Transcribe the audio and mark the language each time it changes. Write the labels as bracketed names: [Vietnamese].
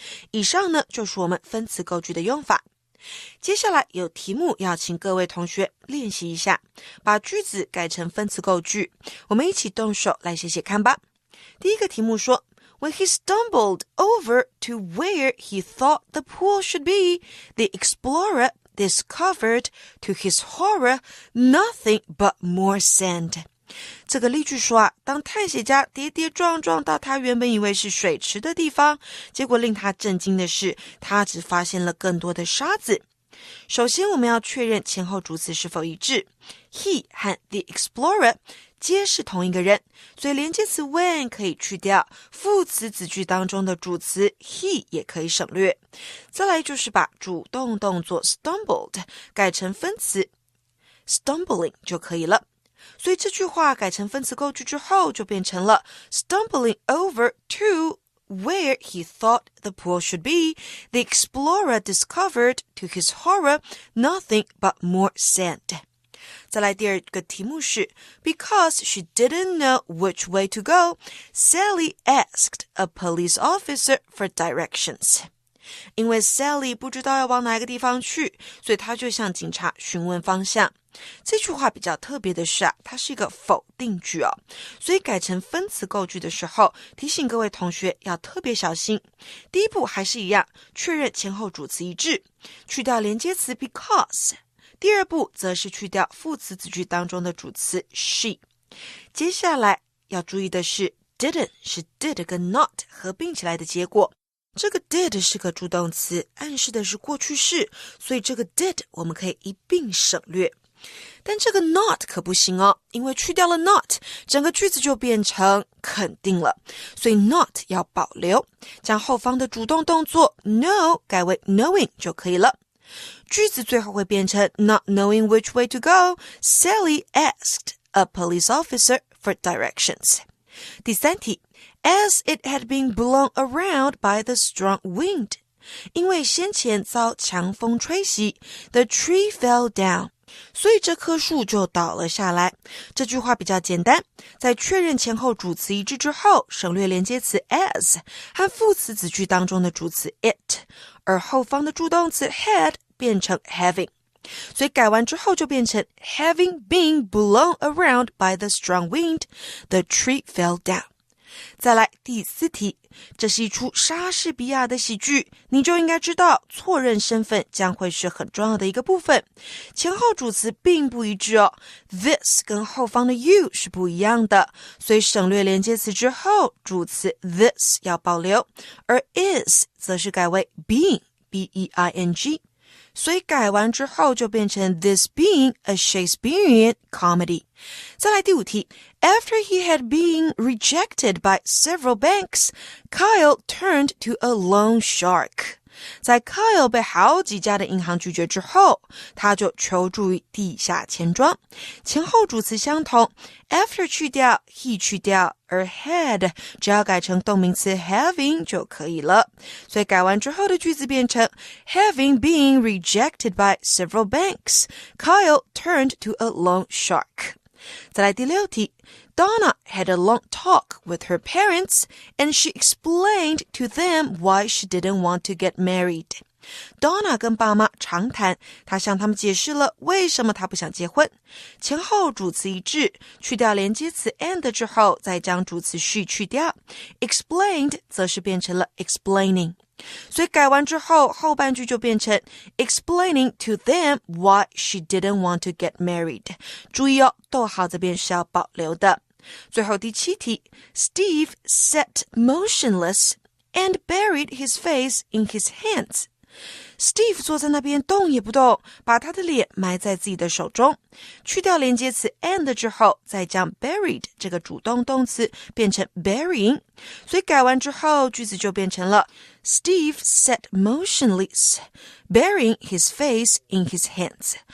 [Chinese] 以上呢就是我们分词构句的用法。接下来有题目要请各位同学练习一下，把句子改成分词构句，我们一起动手来写写看吧。第一个题目说 [English] When he stumbled over to where he thought the pool should be, the explorer discovered, to his horror, nothing but more sand. [Chinese] 这个例句说当探险家跌跌撞撞到他原本以为是水池的地方，结果令他震惊的是，他只发现了更多的沙子。首先我们要确认前后主词是否一致， he 和 the explorer皆是同一个人，所以连接词 when 可以去掉，副词子句当中的主词 he 也可以省略。再来就是把主动动作 stumbled 改成分词 stumbling 就可以了。所以这句话改成分词构句之后就变成了 [English] stumbling over to where he thought the pool should be, the explorer discovered, to his horror, nothing but more sand. [Chinese] 再来第二个题目是 [English] Because she didn't know which way to go, Sally asked a police officer for directions. [Chinese] 因为 Sally 不知道要往哪一个地方去，所以她就向警察询问方向。这句话比较特别的是它是一个否定句所以改成分词构句的时候，提醒各位同学要特别小心。第一步还是一样，确认前后主词一致，去掉连接词 because。第二步则是去掉副词子句当中的主词 she。接下来要注意的是 didn't 是 did 跟 not 合并起来的结果。这个 did 是个助动词，暗示的是过去式，所以这个 did 我们可以一并省略。但这个 not 可不行哦，因为去掉了 not， 整个句子就变成肯定了，所以 not 要保留，将后方的主动动作 know 改为 knowing 就可以了。句子最后会变成 [English] Not knowing which way to go, Sally asked a police officer for directions. [Chinese] 第三题 [English] As it had been blown around by the strong wind. [Chinese] 因为先前遭强风吹袭 [English] The tree fell down. [Chinese] 所以这棵树就倒了下来。这句话比较简单，在确认前后主词一致之后，省略连接词 as 和副词子句当中的主词 it， 而后方的助动词 had 变成 having， 所以改完之后就变成 [English] Having been blown around by the strong wind, the tree fell down。 [Chinese] 再来第四题，这是一出莎士比亚的喜剧，你就应该知道错认身份将会是很重要的一个部分。前后主词并不一致哦 ，this 跟后方的 you 是不一样的，所以省略连接词之后，主词 this 要保留，而 is 则是改为 being B-E-I-N-G。所以改完之后就变成 [English] This being a Shakespearean comedy。 [Chinese] 再来第五题 [English] After he had been rejected by several banks, Kyle turned to a loan shark. [Chinese] 在 Kyle 被好几家的银行拒绝之后，他就求助于地下钱庄。前后主词相同 After 去掉 he 去掉，而 had 只要改成动名词 having 就可以了。所以改完之后的句子变成 [English] Having been rejected by several banks, Kyle turned to a loan shark. [Chinese] 再来第六题 [English] Donna had a long talk with her parents and she explained to them why she didn't want to get married. [Chinese] Donna 跟爸妈长谈，她向他们解释了为什么她不想结婚。前后主词一致，去掉连接词 and 之后，再将主词 she 去掉。 Explained 则是变成了 explaining。所以改完之后，后半句就变成 [English] explaining to them why she didn't want to get married。 [Chinese] 注意哦，逗号这边是要保留的。最后第七题 [English] Steve sat motionless and buried his face in his hands. [Chinese] Steve 坐在那边动也不动，把他的脸埋在自己的手中。去掉连接词 and 之后，再将 buried 这个主动动词变成 burying， 所以改完之后句子就变成了 [English] Steve sat motionless, burying his face in his hands.